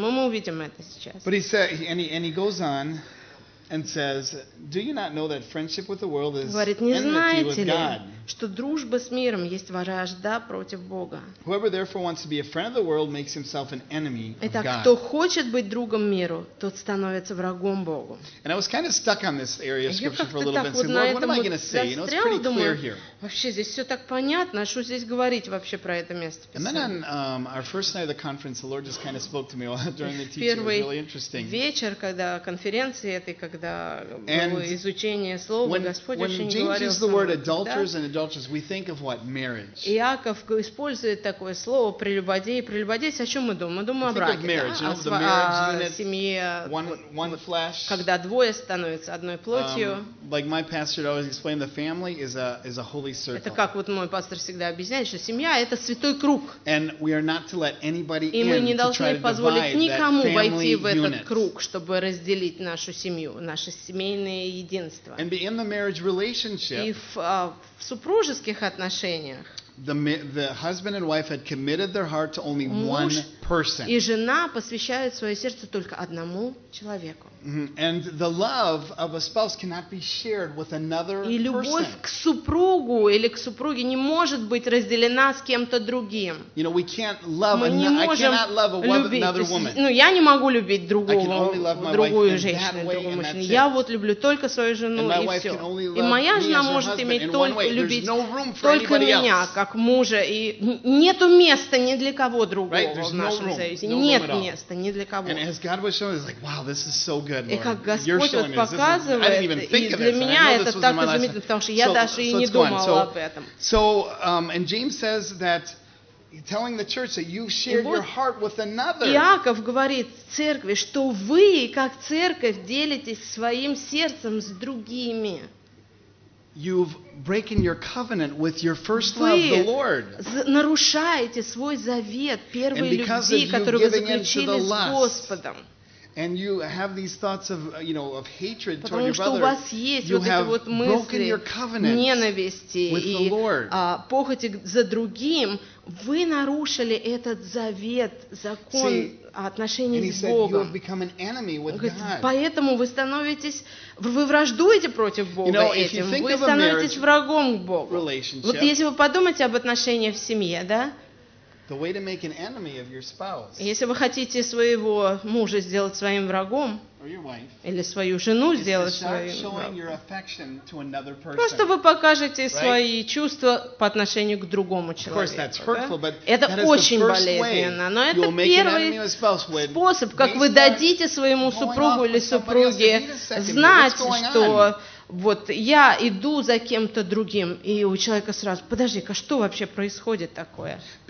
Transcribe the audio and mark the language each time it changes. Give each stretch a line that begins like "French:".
Russian: Мы увидим это сейчас.
English: But he said, and he goes on and says, "Do you not know that friendship with the world is
Russian: Говорит, не знаете ли,
English: enmity with God?"
Russian: Что дружба с миром есть вражда против Бога. Итак, кто хочет быть другом миру, тот становится врагом Богу.
English: And I was kind of stuck on this area of scripture for a little bit.
Russian: Вот
English: Lord, what am I going to say? You know, it's pretty clear here.
Russian: Вообще здесь все так понятно. Что здесь говорить вообще про это место?
English: And then on our first night of the conference, the Lord just kind of spoke to me during the teaching. It was really interesting.
Russian: Вечер, когда конференции этой, когда было изучение слова, Господь очень говорил.
English: When James used the word adulterers and adulteresses, we think of what marriage.
Russian: Иаков использует такое слово прелюбодеи, прелюбодейцы. О чем мы думаем? Мы думаем о браке,
English: of marriage, You know, the marriage unit,
Russian: о семье,
English: one flesh.
Russian: Когда двое становятся одной плотью.
English: Like my pastor always explained, the family is a holy circle.
Russian: Это как вот мой пастор всегда объясняет, что семья это святой круг.
English: And we are not to let anybody
Russian: И мы не должны позволить никому войти
English: unit.
Russian: В этот круг, чтобы разделить нашу семью, наше семейное единство.
English: And be in the marriage relationship.
Russian: В супружеских отношениях
English: the husband and wife had committed their heart to only one person.
Russian: И жена посвящает свое сердце только одному человеку.
English: And the love of a spouse cannot be shared with another person.
Russian: И любовь к супругу или к супруге не может быть разделена с кем-то другим.
English: You know, we can't love another woman.
Russian: Ну, я не могу любить другого, другую женщину. Я вот люблю только свою жену и все. И моя жена может иметь только любить только меня как мужа. И нету места ни для кого другого в нашем союзе. Нет места ни для кого.
English: And as God was showing, it's like, wow, this is so good.
Russian: И как Господь вот показывает, и для меня это так изумительно, потому что я даже и не думала об этом.
English: And James says that telling the church that you share your heart with another.
Russian: Иаков говорит церкви, что вы, как церковь, делитесь своим сердцем с другими.
English: You've broken your covenant with your first love, the Lord.
Russian: Вы нарушаете свой завет первой любви, которую вы заключили с Господом.
English: and you have these thoughts of, you know, of hatred
Russian: Потому
English: toward your brother, you
Russian: вот
English: have
Russian: вот
English: broken your covenant with the Lord.
Russian: Похоти за другим, вы нарушили этот завет, закон.
English: See,
Russian: отношения
English: and
Russian: с Богом.
English: Become an enemy with God.
Russian: Говорит, поэтому вы становитесь, вы враждуете против Бога,
English: you know,
Russian: этим. Вы становитесь врагом к Богу. Вот если вы подумаете об отношениях в семье, да?
English: The way to make an enemy of your spouse,
Russian: если вы хотите своего мужа сделать своим врагом,
English: wife,
Russian: или свою жену сделать своим врагом, просто вы покажете свои чувства по отношению к другому человеку. Да? Это очень болезненно, но это первый способ, как вы дадите своему супругу или супруге знать, что вот я иду за кем-то другим, и у человека сразу: подожди-ка, что вообще происходит такое?